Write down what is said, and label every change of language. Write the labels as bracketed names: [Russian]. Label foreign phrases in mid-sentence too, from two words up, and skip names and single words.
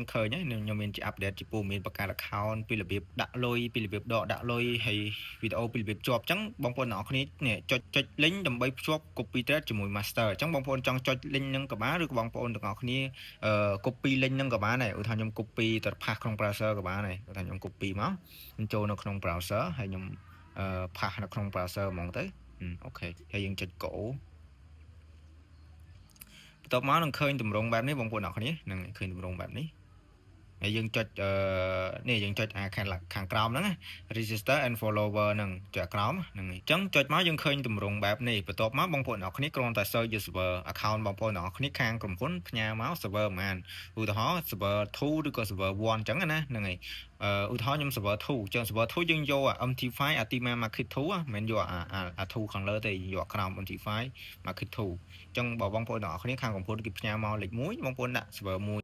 [Khmer] ឃើញហើយខ្ញុំមានជា update ជាព័ត៌មានបង្កើត account ពីរបៀបដាក់លុយពីរបៀបដកដាក់លុយហើយវីដេអូពីរបៀបភ្ជាប់អញ្ចឹងបងប្អូនទាំងអស់គ្នានេះចុច link ដើម្បីភ្ជាប់ [English] copy trade [Khmer] ជាមួយ master អញ្ចឹងបងប្អូនចង់ចុច link ហ្នឹងក៏បានឬក៏បងប្អូនទាំងអស់គ្នា [English] copy link [Khmer] ហ្នឹងក៏បានដែរឧទាហរណ៍ខ្ញុំ copy ទៅផាសក្នុង browser ក៏បានដែរឧទាហរណ៍ខ្ញុំ copy មកខ្ញុំចូលនៅក្នុង browser ហើយខ្ញុំផាសនៅក្នុង browser ហ្មងទៅអូខេហើយយើងចុច go បន្ទាប់មកនឹងឃើញទម្រង់បែបនេះបងប្អូនអរគ្នានឹងឃើញទម្រង់បែបនេះហើយយើងចុចនេះយើងចុចខាងក្រោមហ្នឹងណា [English] register and follower [Khmer] ហ្នឹងចុចក្រោម ហ្នឹងអញ្ចឹងចុចមកយើងឃើញទម្រង់បែបនេះបន្ទាប់មកបងប្អូនអរគ្នាគ្រាន់តែ [English] search server account [Khmer] បងប្អូនអរគ្នាខាងក្រុមហ៊ុនផ្ញើមក server ប៉ុន្មានឧទាហរណ៍ server 2 ឬក៏ server 1អញ្ចឹងណាហ្នឹងហើយឧទាហរណ៍ខ្ញុំ server 2 អញ្ចឹង server 2យើងយក MT5 Atima Market 2មិនយកអា2ខាងលើទេយកក្រោម MT5 Market 2អញ្ចឹងបើបងប្អូនអរគ្នាខាងក្រុមហ៊ុនគេផ្ញើមកលេខ1បងប្អូនដាក់ server 1